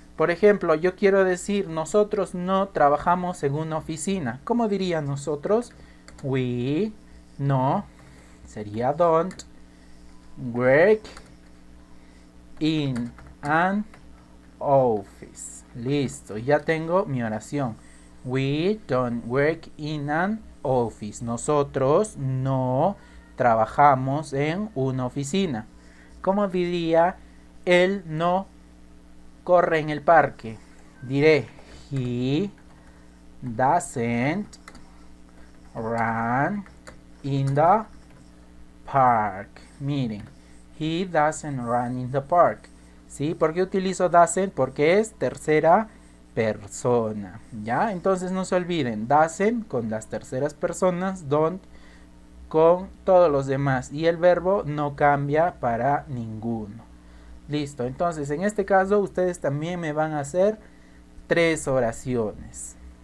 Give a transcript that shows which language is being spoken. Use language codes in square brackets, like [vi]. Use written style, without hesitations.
[es] Por ejemplo, yo quiero decir, nosotros no trabajamos en una oficina. ¿Cómo diría nosotros? [en] We no, [es] sería [en] don't work in an office. [es] Listo, ya tengo mi oración. [en] We don't work in an office. [es] Nosotros no trabajamos en una oficina. ¿Cómo diría él no corre en el parque? Diré [en] he doesn't run in the park. [es] Miren, [en] he doesn't run in the park. [es] ¿Sí? ¿Por qué utilizo doesn't? Porque es tercera persona. ¿Ya? Entonces no se olviden, doesn't con las terceras personas, don't con todos los demás. Y el verbo no cambia para ninguno. Listo, entonces en este caso ustedes también me van a hacer 3 oraciones.